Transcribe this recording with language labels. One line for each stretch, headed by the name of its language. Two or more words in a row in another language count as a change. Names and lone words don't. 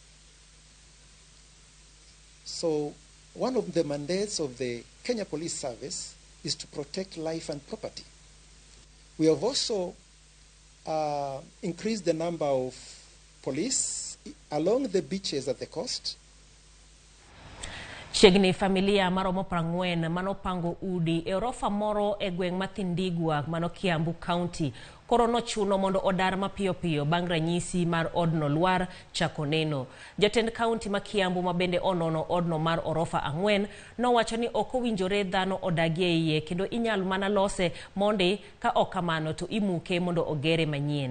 English: So one of the mandates of the Kenya Police Service is to protect life and property. We have also increased the number of police along the beaches at the coast.
Luo (Kenya and Tanzania): Chiegni familia maromo 40 manopango udi e orofa moro e gweng' Mathindigwa mano Kiambu County koro nochuno mondo odar mapiyo piyo bang' ranyisi mar odno lwar chako neno. Jatend county ma Kiambu mabende onono odno mar orofa 4 nowacho ni ok owinjore dhano odagie iye kendo inyal mana lose mondi ka okamano to imuke mondo ogere manyien.